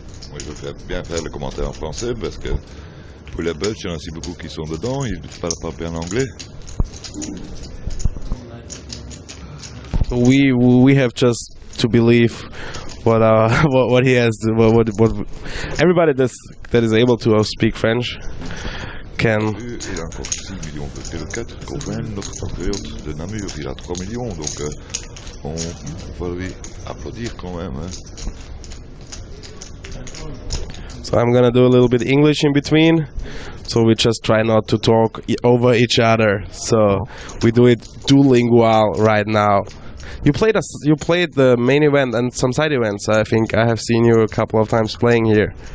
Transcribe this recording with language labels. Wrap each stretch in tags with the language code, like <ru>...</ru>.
<fr>Moi, je vais bien faire le commentaire en français parce que pour les Belges, il y en a aussi beaucoup qui sont dedans. Ils ne parlent pas bien anglais.</fr> <en>We have just to believe what he has. What everybody that is able to speak French can.</en> <fr>Il a encore 6 millions, peut-être 4. Copain, notre compatriote de Namur, il a 3 millions. Donc on va lui applaudir quand même. Hein.</fr> <en>So I'm gonna do a little bit English in between. So we just try not to talk over each other. So we do it duolingual right now. You played the main event and some side events. I think I have seen you a couple of times playing here.</en>